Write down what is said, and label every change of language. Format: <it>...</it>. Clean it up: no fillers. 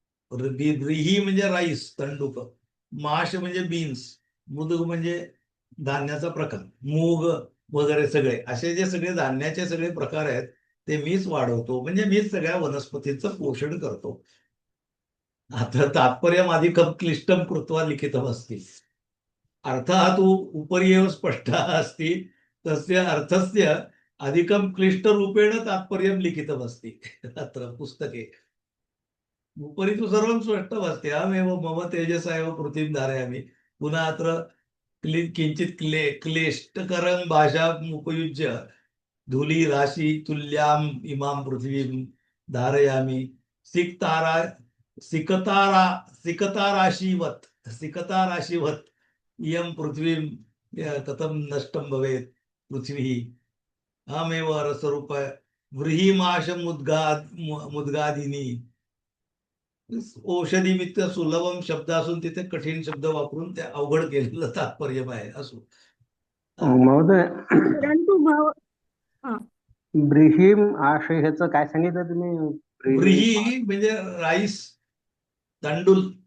<mr>व्रीही म्हणजे राईस, तंडुक. माश म्हणजे बीन्स. मुदग म्हणजे धान्याचा प्रकार, मूग वगैरे सगळे असे जे सगळे धान्याचे सगळे प्रकार आहेत ते मीच वाढवतो, म्हणजे मीच सगळ्या वनस्पतींचं पोषण करतो.</mr> <sa>आता तात्पर्य अधिकं क्लिष्टं कृत्वा लिखितमस्ति, अर्थः तु उपरि एव स्पष्टः अस्ति, तस्य अर्थस्य अधिकं क्लिष्टरूपेण तात्पर्यं लिखितमस्ति अत्र पुस्तके. उपरि तु सर्वं स्पष्टमस्ति, अहमेव मम तेजसा एव पृथिवीं धारयामि. पुनः अत्र किंचित क्लिष्टकरं भाषाम् उपयुज्य धूली राशि तुल्याम इमाम पृथ्वीं धारयामि, सिकता राशिवत इयं पृथ्वीं कथं नष्टं भवेत् पृथ्वी. अहमेव रसरूप व्रीहिमाश मुद्गादिनी.</sa> <mr>औषधीमित्त सुलभम शब्द असून तिथे कठीण शब्द वापरून ते अवघड केलेलं तात्पर्य आहे. असो महोदय, परंतु ब्रीहिम आशय ह्याचं काय सांगितलं तुम्ही? व्रीही म्हणजे राईस, तंडुल.</mr>